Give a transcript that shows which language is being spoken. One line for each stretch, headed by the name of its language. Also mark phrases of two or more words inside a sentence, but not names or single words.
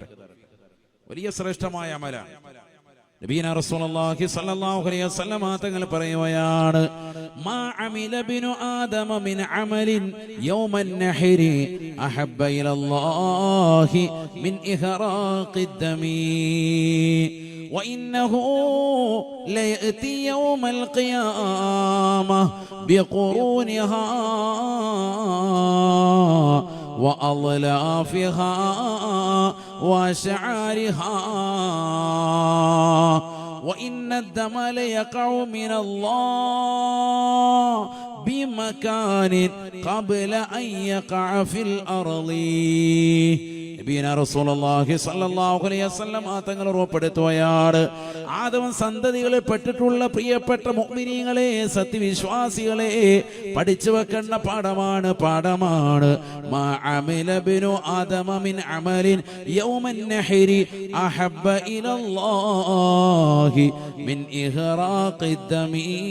Malayalam: വലിയ ശ്രേഷ്ഠമായ അമലാണ്. നബീന
Arabic: رسول الله صلى الله عليه وسلم
Malayalam: തങ്ങൾ പറയുകയാണ്,
Arabic: ما عمل ابن آدم من عمل يوم النحر أحب إلى الله من إهراق الدم وإنه ليأتي يوم القيامة بقرونها وأظلافها وأشعارها وإن الدم ليقع من الله بمكان قبل أن يقع في الأرض. رسول الله صلى الله عليه وسلم
Malayalam: തങ്ങൾ ഉറപ്പെടുത്തുകയാണ്, ആദം സന്തതികളിൽ പെട്ടിട്ടുള്ള പ്രിയപ്പെട്ട മുഅ്മിനീങ്ങളെ, സത്യവിശ്വാസികളെ, പഠിച്ചു വെക്കേണ്ട പാഠമാണ്.
Arabic: ما عمل ابن آدم من عمل يوم النحر أحب إلى الله من إهراق الدم.